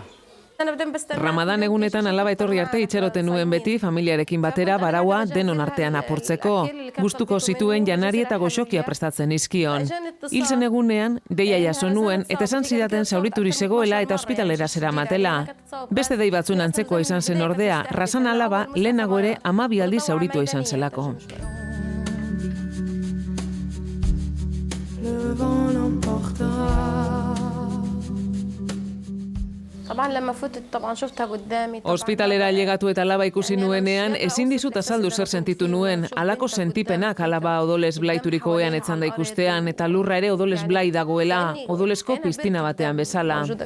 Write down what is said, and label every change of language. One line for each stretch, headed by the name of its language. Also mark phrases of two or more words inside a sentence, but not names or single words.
Basque: Ramadan egunetan alaba etorri arte itxeroten nuen beti familiarekin batera baraua denon artean apurtzeko. Gustuko zituen janari eta goxokia prestatzen izkion. Hilzen egunean, deia jaso nuen eta esan zidaten zaurituri zegoela eta ospitalera zeramatela. Beste dei batzun antzekoa izan zen ordea, Razan alaba lehenago ere 12 aldiz zauritua izan zelako.
French: Le vent l'emportera.
Basque: Ospitalera ailegatu eta alaba ikusi nuenean, ezin dizut azaldu zer sentitu nuen. Halako sentipenak alaba odolez blaituriko ohean etzanda ikustean, eta lurra ere odolez blai dagoela, odolezko piztina batean bezala.